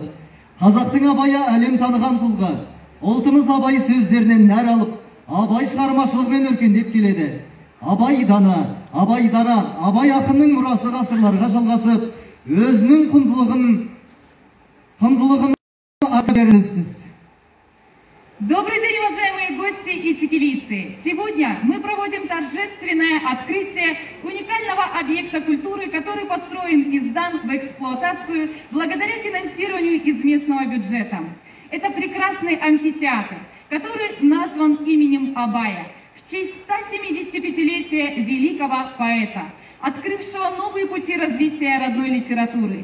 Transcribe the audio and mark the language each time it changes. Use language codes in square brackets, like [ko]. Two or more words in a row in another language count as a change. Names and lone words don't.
[kk] Қазақтың Абайы әлем таныған тұлға. Ұлтымыз Абай сөздерінен нәр алып, Абай шығармашылығымен өркендеп келеді. Абай дана, Абай дара, Абай ақынның мұрасы ғасырларға жалғасып, өзінің құндылығын беріңізсіз. [ru] Добрый день, уважаемые гости и текелийцы! Сегодня мы проводим торжественное открытие уникального объекта культуры, который построен и сдан в эксплуатацию благодаря финансированию из местного бюджета. Это прекрасный амфитеатр, который назван именем Абая в честь 175-летия великого поэта, открывшего новые пути развития родной литературы.